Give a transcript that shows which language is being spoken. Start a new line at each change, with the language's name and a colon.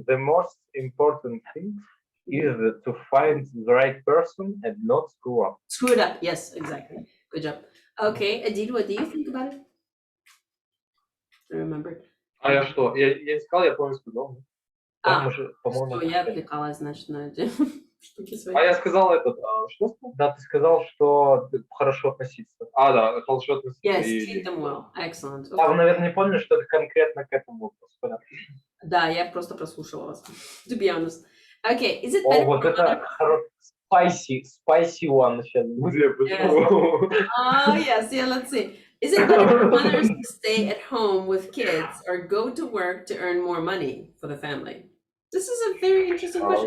English: The most important thing is to find the right person and not screw up. Screw it up. Yes, exactly. Good job. Okay, Adil, what do you think about it? I remember.
Russian: А я что? Я не сказал, я помню, сказал. Что я отвлекалась, значит, на эти штуки свои. А я сказал что сказал? Да, ты сказал, что хорошо относиться. Да, хорошо относиться.
English: Yes, treat them well. Excellent.
Russian: Okay. А вы, наверное, не помните, что это конкретно к этому вопросу. Да, я просто прослушала вас.
English: To be honest. Okay, is it better?
Russian: Вот это
English: spicy one
Russian: сейчас. Где? Почему?
English: Yes, yeah, let's see. Is it better for mothers to stay at home with kids or go to work to earn more money for the family? This is a very interesting question.